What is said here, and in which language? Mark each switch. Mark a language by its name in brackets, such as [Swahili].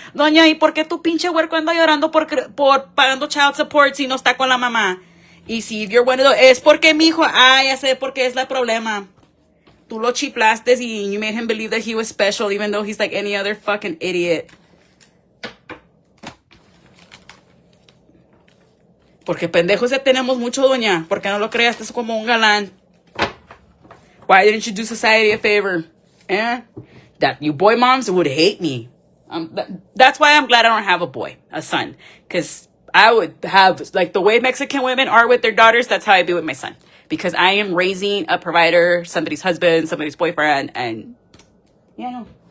[Spanish] Doña, ¿y por qué tu pinche huerco anda llorando por pagando child support si no está con la mamá? Y si [English] you're one of those, [Spanish] es porque mi hijo, ya sé por qué es la problema. Tú lo chiflaste y [English] you made him believe that he was special even though he's like any other fucking idiot. [Spanish] Porque pendejos ya tenemos mucho, doña. Porque no lo creaste como un galán. [English] Why didn't you do society a favor? That you boy moms would hate me. That's why I'm glad I don't have a son. Because I would have, like, the way Mexican women are with their daughters, that's how I'd be with my son. Because I am raising a provider, somebody's husband, somebody's boyfriend, and, yeah, no.